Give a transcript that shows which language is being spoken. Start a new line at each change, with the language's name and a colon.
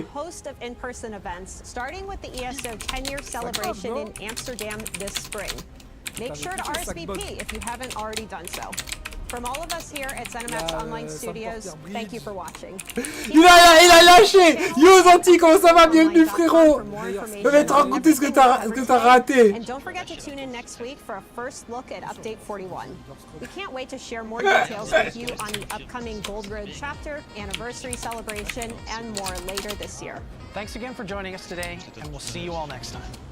English: A host of in-person events, starting with the ESO 10-year celebration in Amsterdam this spring. Make sure to RSVP if you haven't already done so. From all of us here at ZeniMax Online Studios, thank you for watching.
French: Il a lâché. Yo Zanti, comment ça va? Bienvenue frérot. Je vais te raconter ce que t'as raté.
English: And don't forget to tune in next week for a first look at Update 41. We can't wait to share more details with you on the upcoming Gold Road chapter, anniversary celebration, and more later this year. Thanks again for joining us today, and we'll see you all next time.